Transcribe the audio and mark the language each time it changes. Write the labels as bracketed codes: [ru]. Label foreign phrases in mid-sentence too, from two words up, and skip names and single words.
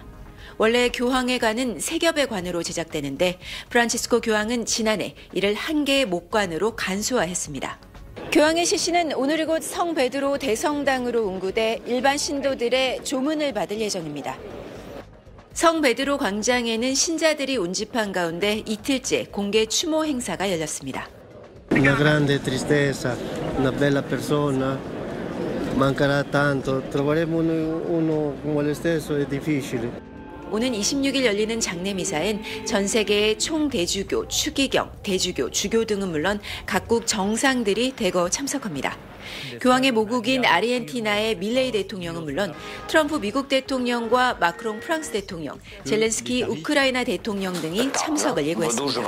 [ko] 원래 교황의 관은 세 겹의 관으로 제작되는데 프란치스코 교황은 지난해 이를 한 개의 목관으로 간소화했습니다. 교황의 시신은 오늘 곧 성 베드로 대성당으로 운구돼 일반 신도들의 조문을 받을 예정입니다. 성 베드로 광장에는 신자들이 운집한 가운데 이틀째 공개 추모 행사가 열렸습니다. [it] Una grande tristezza, una bella persona, mancherà tanto. Troveremo uno come lo stesso è difficile. [ko] 오는 26일 열리는 장례미사엔 전 세계의 총대주교, 추기경, 대주교, 주교 등은 물론 각국 정상들이 대거 참석합니다. 교황의 모국인 아르헨티나의 밀레이 대통령은 물론 트럼프 미국 대통령과 마크롱 프랑스 대통령, 젤렌스키 우크라이나 대통령 등이 참석을 예고했습니다.